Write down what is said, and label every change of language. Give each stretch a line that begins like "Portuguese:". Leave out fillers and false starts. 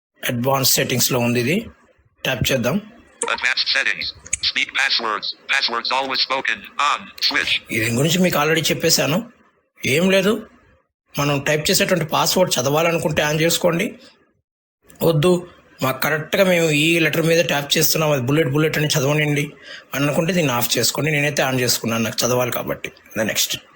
Telugu: Advance settings లో ఉంది, ఇది ట్యాప్ చేద్దాం.
English: Advanced settings. Speak passwords. Passwords always spoken on switch.
Telugu: దీని గురించి మీకు ఆల్రెడీ చెప్పేశాను. ఏం లేదు, మనం టైప్ చేసేటువంటి పాస్వర్డ్ చదవాలనుకుంటే ఆన్ చేసుకోండి. వద్దు మాకు కరెక్ట్గా మేము ఈ లెటర్ మీద ట్యాప్ చేస్తున్నాం, అది బుల్లెట్ అని చదవనండి అని అనుకుంటే దీన్ని ఆఫ్ చేసుకోండి. నేనైతే ఆన్ చేసుకున్నాను, నాకు చదవాలి కాబట్టి.
English: next